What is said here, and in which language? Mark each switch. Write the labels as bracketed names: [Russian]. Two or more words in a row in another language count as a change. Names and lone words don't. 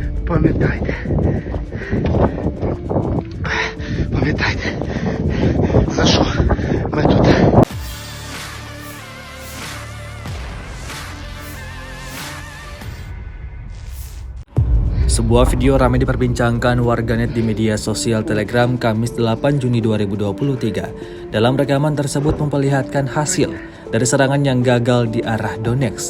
[Ukrainian] Пам'ятайте. Пам'ятайте, за що ми тут. [Indonesian] Sebuah video ramai diperbincangkan warganet di media sosial Telegram Kamis 8 Juni 2023. Dalam rekaman tersebut memperlihatkan hasil dari serangan yang gagal di arah Donetsk.